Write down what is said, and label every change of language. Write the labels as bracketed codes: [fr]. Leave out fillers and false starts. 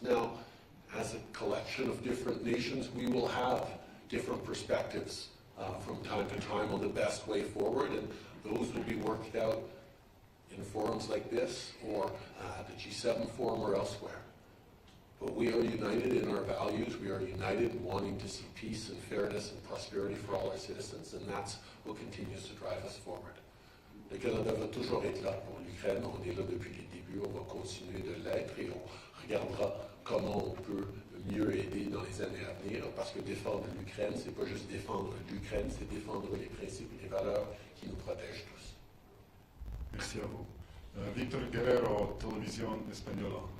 [en] Now, as a collection of different nations, we will have different perspectives from time to time on the best way forward, and those will be worked out in forums like this, or the G7 forum, or elsewhere. But we are united in our values. We are united in wanting to see peace and fairness and prosperity for all our citizens, and that's what continues to drive us forward. [fr] Le Canada va toujours être là pour l'Ukraine. On est là depuis le début. On va continuer de l'être et on regardera comment on peut mieux aider dans les années à venir, parce que défendre l'Ukraine, c'est pas juste défendre l'Ukraine, c'est défendre les principes et les valeurs qui nous protègent tous. Merci à vous. [es] Victor Guerrero, Televisión Española.